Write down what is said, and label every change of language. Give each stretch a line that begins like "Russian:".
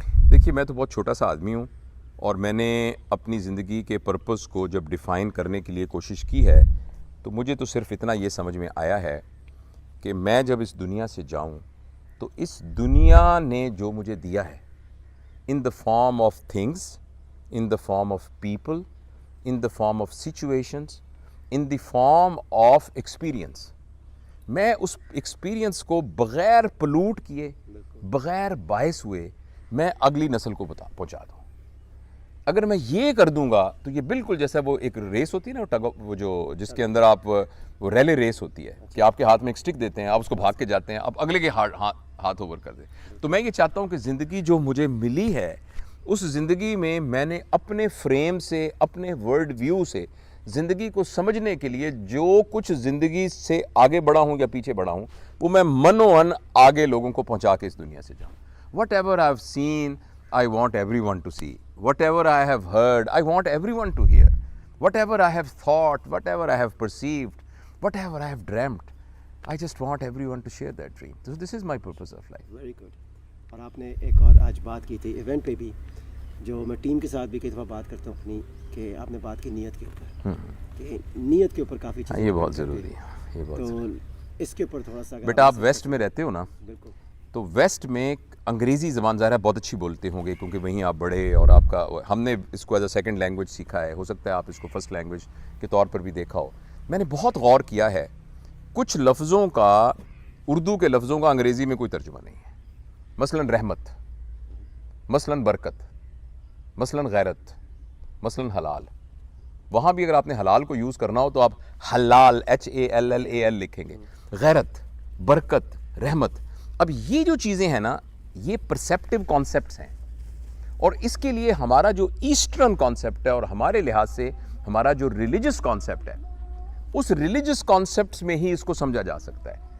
Urdu: دیکھیے, میں تو بہت چھوٹا سا آدمی ہوں, اور میں نے اپنی زندگی کے پرپس کو جب ڈیفائن کرنے کے لیے کوشش کی ہے, تو مجھے تو صرف اتنا یہ سمجھ میں آیا ہے کہ میں جب اس دنیا سے جاؤں تو اس دنیا نے جو مجھے دیا ہے,
English: in the form of things, in the form of people, in the form of situations, in the form of experience.
Urdu: میں اس ایکسپیرینس کو بغیر پلوٹ کیے, بغیر باعث ہوئے میں اگلی نسل کو پہنچا دوں. اگر میں یہ کر دوں گا تو یہ بالکل جیسا وہ ایک ریس ہوتی ہے نا, وہ جو جس کے اندر آپ وہ ریلے ریس ہوتی ہے کہ آپ کے ہاتھ میں ایک سٹک دیتے ہیں, آپ اس کو بھاگ کے جاتے ہیں, آپ اگلے کے ہاتھ اوور کر دیں. تو میں یہ چاہتا ہوں کہ زندگی جو مجھے ملی ہے اس زندگی میں میں نے اپنے فریم سے, اپنے ورلڈ ویو سے زندگی کو سمجھنے کے لیے جو کچھ زندگی سے آگے بڑھا ہوں یا پیچھے بڑھا ہوں وہ میں منوان آگے لوگوں کو پہنچا کے اس دنیا سے جاؤں.
English: Whatever I have seen I want everyone to see. Whatever I have heard, I want everyone to hear. Whatever I have thought, whatever I have perceived, whatever I have dreamt, I just want everyone to share that dream. So this is my purpose of life. Very good.
Urdu: اور آپ نے ایک اور آج بات کی تھی event پہ بھی, جو میں ٹیم کے ساتھ بھی کئی دفعہ بات کرتا ہوں اپنی, کہ آپ نے بات کی نیت کے اوپر, کہ نیت کے اوپر کافی چیزیں یہ بہت ضروری ہے, یہ بہت ضروری ہے. تو اس کے اوپر تھوڑا سا بیٹا آپ ویسٹ میں رہتے ہو نا, بالکل, تو ویسٹ میں انگریزی زبان ظاہر ہے بہت اچھی بولتے ہوں گے کیونکہ وہیں آپ بڑھے اور آپ کا, ہم نے اس کو
English: as a second language
Urdu: سیکھا ہے, ہو سکتا ہے آپ اس کو فرسٹ لینگویج کے طور پر بھی دیکھا ہو. میں نے بہت غور کیا ہے, کچھ لفظوں کا, اردو کے لفظوں کا انگریزی میں کوئی ترجمہ نہیں ہے. مثلاً رحمت, مثلاً برکت, مثلاً غیرت, مثلاً حلال. وہاں بھی اگر آپ نے حلال کو یوز کرنا ہو تو آپ حلال HALLAL لکھیں گے. غیرت, برکت, رحمت. اب یہ جو چیزیں ہیں نا یہ پرسیپٹیو کانسیپٹس ہیں, اور اس کے لیے ہمارا جو ایسٹرن کانسیپٹ ہے اور ہمارے لحاظ سے ہمارا جو ریلیجس کانسیپٹ ہے, اس ریلیجس کانسیپٹس میں ہی اس کو سمجھا جا سکتا ہے.